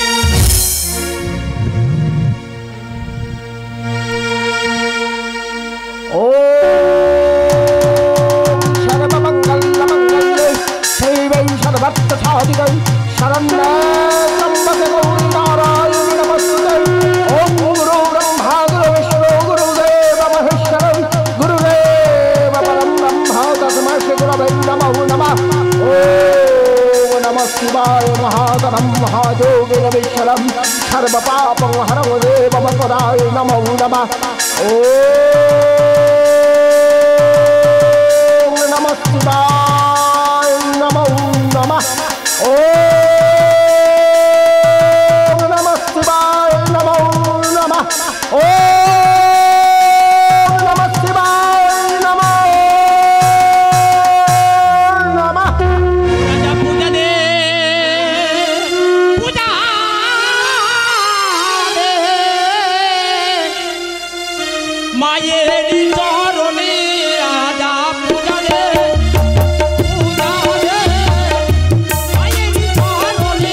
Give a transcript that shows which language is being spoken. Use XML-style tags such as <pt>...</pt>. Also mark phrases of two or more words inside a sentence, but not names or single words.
<sa>ও সর্বমঙ্গলমঙ্গলে শৈবৈ সর্বার্থ সাধিকৈ শরণ্যে গৌরী নারায়ণী নমস্তে। ওম গুরু ব্রহ্মা গুরু বিষ্ণু গুরুদেব মহেশ্বর গুরুদেব পরম ব্রহ্মা তস্मै শ্রী গুরবে নমো নমঃ। ওম নমঃ শিবায় মহাতরম মহাযোগীরমীশ্বরম সর্বপাপং হরং দেব ভক্তায় নমো নমঃ। ওম নমঃ শিবায় নমো নমঃ। ওম নমঃ শিবায় নমো নমঃ। ওম নমঃ শিবায় নমো নমঃ।</sa> <bn>রাজা পূজা দে, পূজা দে মায়ের চরণে। রাজা পূজা দে, পূজা দে মায়ের চরণে।</bn>